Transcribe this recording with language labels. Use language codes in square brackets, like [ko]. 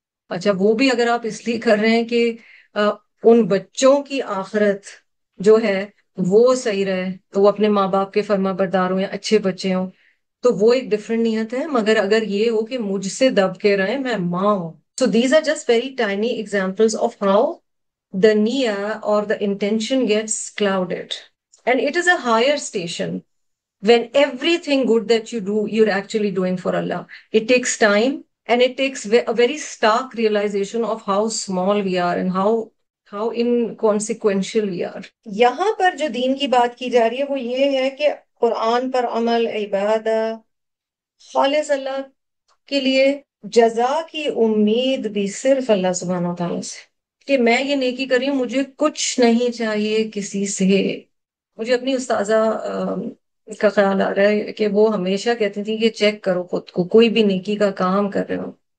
[ur] اچھا وہ بھی اگر آپ اس لیے کر رہے ہیں کہ آ، ان بچوں کی آخرت جو ہے وہ صحیح رہے، تو وہ اپنے ماں باپ کے فرما بردار ہوں یا اچھے بچے ہوں، تو وہ ایک ڈفرینٹ نیت ہے۔ مگر اگر یہ ہو کہ مجھ سے دب کے رہے، میں ماں ہوں، [en] So these are just very tiny examples of how the niya or the intention gets clouded, and it is a higher station when everything good that you do you're actually doing for Allah. It takes time, and it takes a very stark realization of how small we are and how inconsequential we are. [ur] یہاں پر جو دین کی بات کی جا رہی ہے وہ یہ ہے کہ قرآن پر عمل، عبادت خالص اللہ کے لیے، جزا کی امید بھی صرف اللہ سبحانہ وتعالیٰ سے، کہ میں یہ نیکی کر رہی ہوں، مجھے کچھ نہیں چاہیے کسی سے۔ مجھے اپنی استاذہ کا خیال آ رہا ہے کہ وہ ہمیشہ کہتی تھی کہ چیک کرو خود کو، کوئی بھی نیکی کا کام کر رہے ہو،